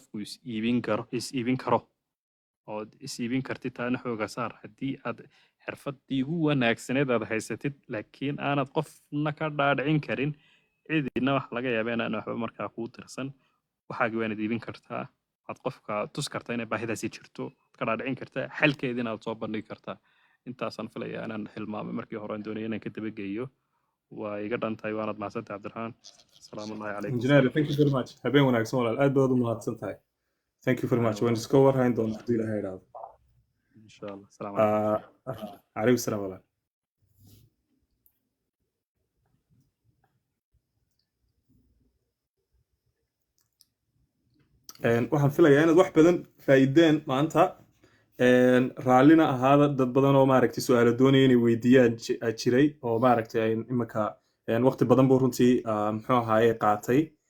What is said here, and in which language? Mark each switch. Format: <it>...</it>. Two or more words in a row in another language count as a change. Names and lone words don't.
<so>qofku is-iibin karo ood is-iibin kartid taana xooga saar haddii aad xirfaddii ugu wanaagsaneed aad haysatid laakiin aanad qofna ka dhaadhicin karin cidina wax laga yaaba inaan waxba markaa kuu tirsan waxaagi waanad iibin kartaa waxaad qofka tus kartaa inay baahidaasi jirto ka dhaadhicin kartaa xalkeedina aad soo bandhigi kartaa intaasaan filayaa inaan hilmaamay markii hore aan doonaya inaan ka dabageeyo waa iga dhantahay waanad mahadsantahay cabdiraxmaan</so> <ar>السلام الله عليكم</ar> <en>engineer thank you very much</en> <so>habeen wanaagsan walaal aad baad u mahadsan tahay</so> <en>thank you very much</en> <so>waan iska warhayn doonaa haddii ilaahay idhaahdo</so> <ar>إن شاء الله السلام عليكم عليكم السلام</ar> <so>walaal waxaan filayaa inaad wax badan faa'iideen maanta raallina ahaada dad badan oo maaragtay su-aalo doonaya inay weydiiyaan jiray oo maaragtay imika waqti badan buu runtii muxuu ahaaye qaatay</so>